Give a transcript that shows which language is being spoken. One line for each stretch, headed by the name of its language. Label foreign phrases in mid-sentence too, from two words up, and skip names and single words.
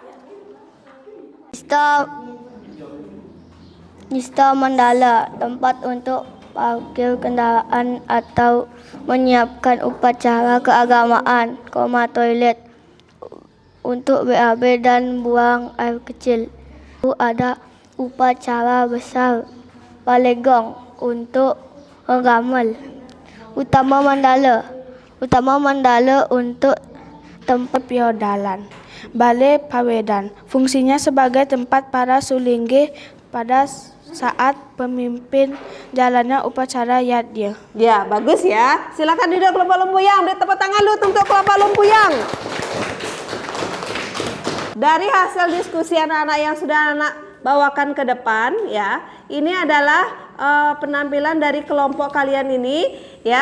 Indonesian: Nista Mandala, tempat untuk parkir kendaraan atau menyiapkan upacara keagamaan, toilet untuk BAB dan buang air kecil. Ada upacara besar Balegong untuk ramal. Utama Mandala untuk tempat piodalan. Balai Pawedan fungsinya sebagai tempat para sulinggih pada saat pemimpin jalannya upacara yadnya. Ya, bagus ya. Silakan duduk kelompok Lempuyang. Beri tepuk tangan dulu untuk kelompok Lempuyang. Dari hasil diskusi anak-anak yang sudah anak bawakan ke depan ya, ini adalah penampilan dari kelompok kalian ini ya.